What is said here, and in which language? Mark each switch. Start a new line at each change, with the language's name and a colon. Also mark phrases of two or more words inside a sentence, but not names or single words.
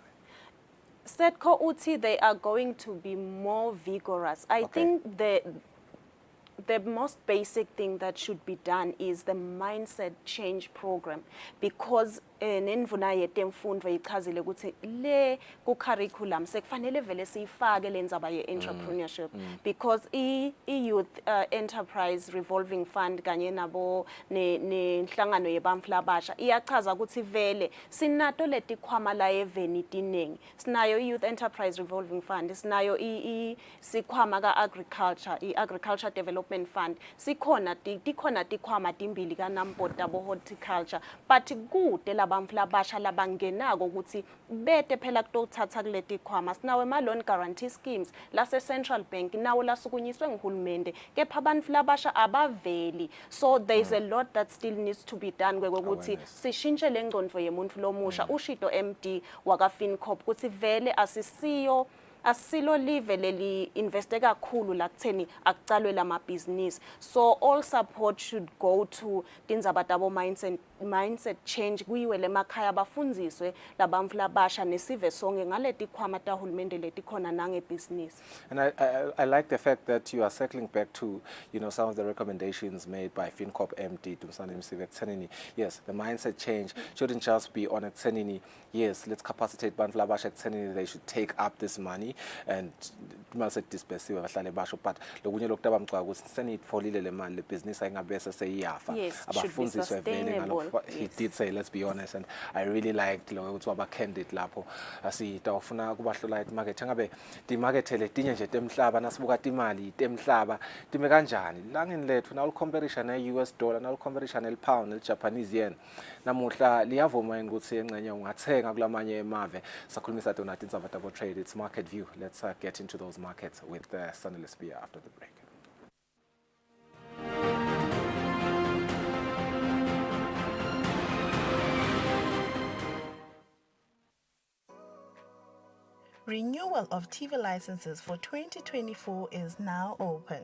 English: Setco uthi they are going to be more vigorous. I think the most basic thing that should be done is the mindset change program, because
Swati: nendvuna yetemfundo ichazile ukuthi le ku curriculum sekufanele vele siyifake lendzaba ye entrepreneurship,
English: because youth enterprise revolving fund
Swati: kanye nabo nenhlangano yebantfu labasha iyachaza ukuthi vele sinato letikhwama la eveni tiningi. Sinayo
English: youth enterprise revolving fund,
Swati: sinayo sikhwama ka
English: agriculture development fund,
Swati: tikhona tikhwama timbili ka namport abo horticulture, but kude labantfu labasha labangenako ukuthi bete phela kutothatha kuleti khwama. Sinawe ma
English: loan guarantee schemes
Swati: lase Central Bank nawo lasukunyiswe nguhulumende, kepha abantfu labasha abaveli.
English: So there's a lot that still needs to be done
Swati: kwekuthi sishintshe lengcondvo yemuntfu lomusha. Ushido MD waka FinCorp ukuthi vele asilo live leli investe kakhulu la kutheni akucalwe lama business.
English: So all support should go to
Swati: tindzaba tabo
English: mindset change,
Swati: kuyiwe lemakhaya bafundziswe labantfu labasha nesive sonke ngaleti khwama tahulumende letikhona nange business.
English: And I like the fact that you are circling back to, you know, some of the recommendations made by FinCorp MD Dumsane Msive Ekuthenini. Yes, the mindset change shouldn't just be on Ekuthenini. Yes, let's capacitate
Swati: bantfu labasha
English: Ekuthenini, they should take up this money and
Swati: mase dispersiwe bahlale basho, but lokunye lokutaba mcwa ukuthi senitfolile le mali le business ayingabese seyiyafa abafundziswe vele ngalokho.
English: He did say, let's be honest, and I really liked
Swati: lo ukuthi waba candid lapho asitawufuna kubahlola imarket ngabe timarket letinye nje temhlaba nasibuka timali temhlaba time kanjani langeni lethu na ucomparisha na US dollar na ucomparisha na pound na Japanese yen namuhla liyavuma ukuthi engcenye ungathenga kulamanye emave. Sakhulumisa tona tindzaba tabo trade,
English: it's market view. Let's get into those markets with Sanele Spear after the break. Renewal of TV licenses for 2024 is now open.